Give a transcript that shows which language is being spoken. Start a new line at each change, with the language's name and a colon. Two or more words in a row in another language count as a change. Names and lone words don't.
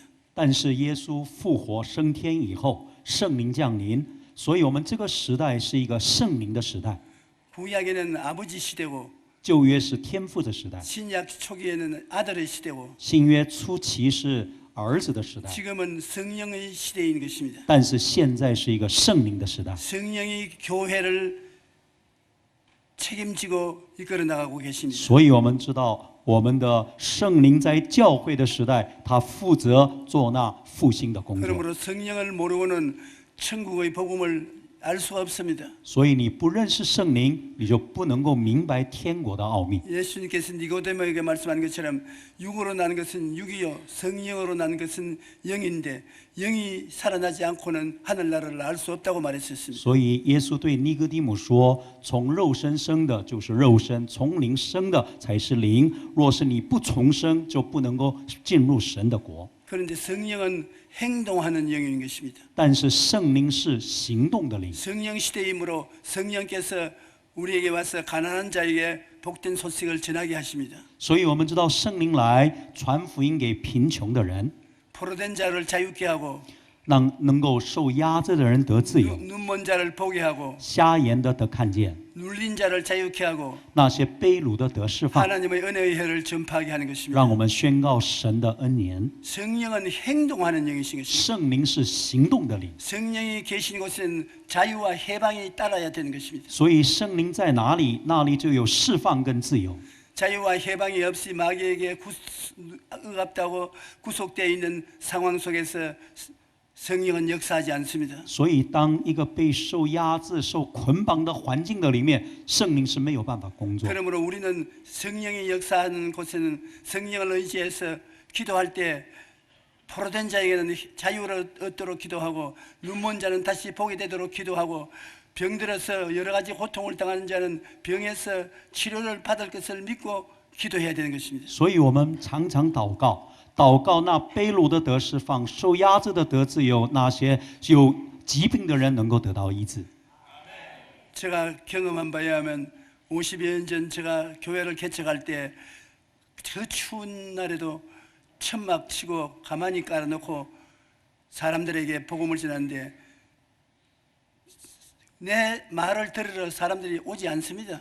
Chinese: 但是耶稣复活升天以后，圣灵降临，所以我们这个时代是一个圣灵的时代。
Korean: 구약에는 아버지 시대고
Chinese: 旧约是天父的时代，
Korean: 신약 초기에는 아들의 시대고
Chinese: 新约初期是儿子的时代，
Korean: 지금은 성령의 시대인 것입니다.
Chinese: 但是现在是一个圣灵的时代。
Korean: 성령이 교회를 책임지고 이끌어 나가고 계십니다.
Chinese: 所以我们知道，我们的圣灵在教会的时代，他负责做那复兴的工作。
Korean: 그러므로 성령을 모르고는 천국의 복음을 알 수가 없습니다.
Chinese: 所以你不认识圣灵，你就不能够明白天国的奥秘。
Korean: 예수님께서 니고데모에게 말씀한 것처럼 육으로 난 것은 육이요 성령으로 난 것은 영인데 영이 살아나지 않고는 하늘나라를 알 수 없다고 말했었습니다.
Chinese: 所以耶稣对尼哥底母说：“从肉身生的就是肉身，从灵生的才是灵。若是你不重生，就不能够进入神的国。
Korean: 그런데 성령은 행동하는 영인 것입니다.
Chinese: 但是圣灵是行动的灵，
Korean: 성령 시대이므로 성령께서 우리에게 와서 가난한 자에게 복된 소식을 전하게 하십니다.
Chinese: 所以我们知道圣灵来传福音给贫穷的人，
Korean: 포로된 자를 자유케 하고
Chinese: 让能够受压制的人得自由，
Korean: 눈먼 자를 보게 하고
Chinese: 瞎眼的得看见，
Korean: 눌린 자를 자유케 하고
Chinese: 那些被掳的得释放，
Korean: 하나님의 은혜의 혈을 전파하게 하는 것입니다.
Chinese: 让我们宣告神的恩言。
Korean: 성령은 행동하는 영이신 것입니다.
Chinese: 圣灵是行动的灵，
Korean: 성령이 계신 곳에는 자유와 해방이 따라야 되는 것입니다.
Chinese: 所以圣灵在哪里，那里就有释放跟自由。
Korean: 자유와 해방이 없이 마귀에게 억압되고 구속되어 있는 상황 속에서 성령은 역사하지 않습니다.
Chinese: 所以，当一个被受压制、受捆绑的环境的里面，圣灵是没有办法工作。
Korean: 그러므로 우리는 성령이 역사하는 곳에는 성령을 의지해서 기도할 때 포로된 자에게는 자유를 얻도록 기도하고 눈먼 자는 다시 보게 되도록 기도하고 병들어서 여러 가지 고통을 당하는 자는 병에서 치료를 받을 것을 믿고 기도해야 되는 것입니다.
Chinese: 所以我们常常祷告，祷告那被掳的得释放，受压制的得自由，那些有疾病的人能够得到医治。
Korean: 제가 경험한 바에 하면 50여 년 전 제가 교회를 개척할 때 그 추운 날에도 천막 치고 가만히 깔아놓고 사람들에게 복음을 전하는데 내 말을 들으러 사람들이 오지 않습니다.